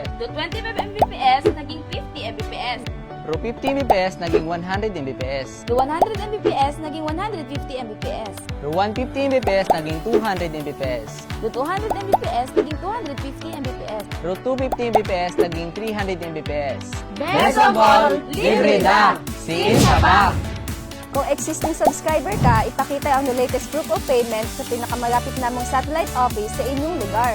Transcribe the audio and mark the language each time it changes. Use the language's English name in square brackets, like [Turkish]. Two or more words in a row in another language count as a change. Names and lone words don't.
[Filipino] Do 25 Mbps, naging 50 Mbps. Pro 50 Mbps, naging 100 Mbps. Do 100 Mbps, naging 150 Mbps. Pro 150 Mbps, naging 200 Mbps. Do 200 Mbps, naging 250 Mbps. Pro 250 Mbps, naging 300 Mbps. [English] Best of all, [Filipino] libre na! Siin sa back! Kung [English] existing subscriber [Filipino] ka, ipakita ang [English] latest proof of payment [Filipino] sa pinakamalapit namong [English] satellite office [Filipino] sa inyong lugar.